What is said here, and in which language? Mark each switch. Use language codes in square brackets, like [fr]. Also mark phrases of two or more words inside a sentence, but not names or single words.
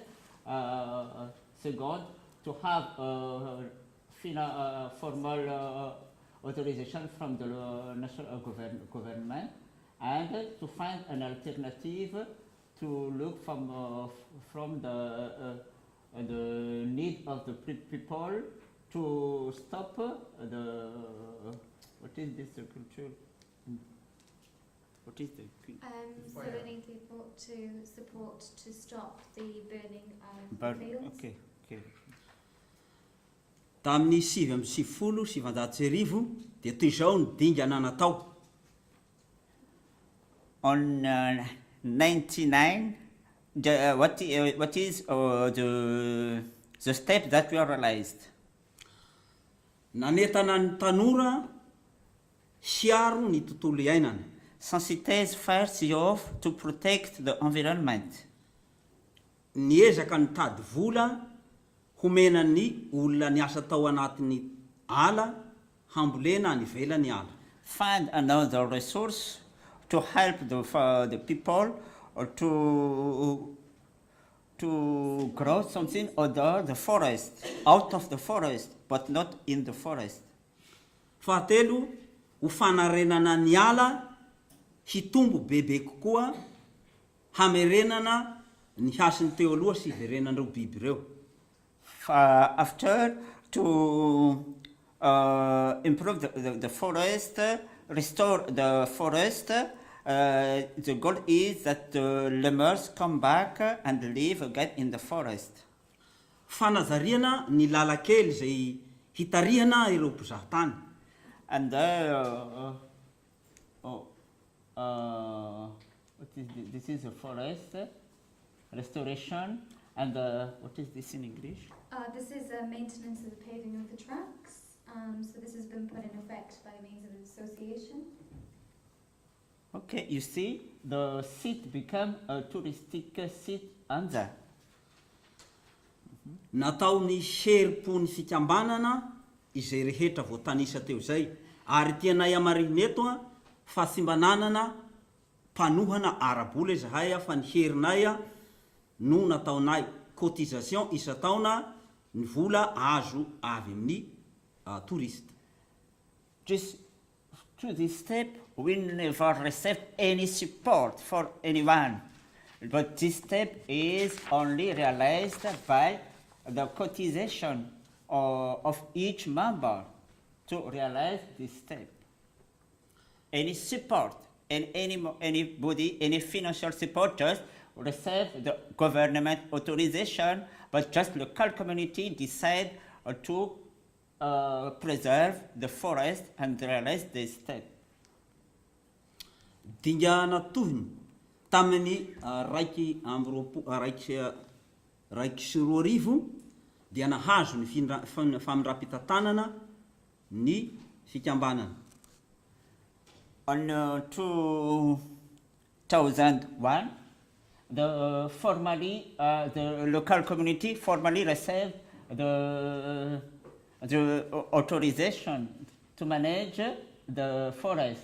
[en] Second, to have formal authorization from the national government, and to find an alternative to look from the need of the people to stop the what is this culture? What is the so they need people to support to stop the burning of fields. Okay. [mg] Tamin'ny 770 dia toy izao ny dingana natao. [en] On 99, what is the step that we realized? [mg] Nanetana ny tanora hiaro ny tontolo iainana. [en] Sensitize first off to protect the environment. [mg] Niezaka nitady vola homena ny olona ny asa tao anatin'ny ala hambolena any ivelan'ny ala. [en] Find another resource to help the people or to grow something other the forest, out of the forest, but not in the forest. [mg] Fahatelo, ho fanarenana ny ala hitombo bebe kokoa hamerenana ny hasiny teo aloha sy iverenan'ireo biby ireo. [en] After, to improve the forest, restore the forest, the goal is that the lemurs come back and live again in the forest. [mg] Fanazariana ny lalakely izay hitarihana ireo mpizahatany. [en] And what is this is a forest restoration, and what is this in English? This is maintenance of the paving of the tracks. So this has been put in effect by means of an association. Okay, you see, the site become a touristic site, Anja. [mg] Natao ny herim-pony fikambanana izay rehetra voatanisa teo zay. Ary tianay amariny eto fa tsy mba nanana mpanohana arabola izahay fa ny herinay no nataonay cotisation isa taona ny vola azo avy amin'ny touriste. [en] Just to this step, we never received any support for anyone. But this step is only realized by the cotization of each member to realize this step. Any support and anybody, any financial support just receive the government authorization, but just local community decide to preserve the forest and realize this step. [mg] Dingana tohiny tamin'ny raiky sy roa arivo dia nahazo ny famindrapitantanana ny fikambanana. [en] On 2001, the local community formally received the authorization to manage the forest.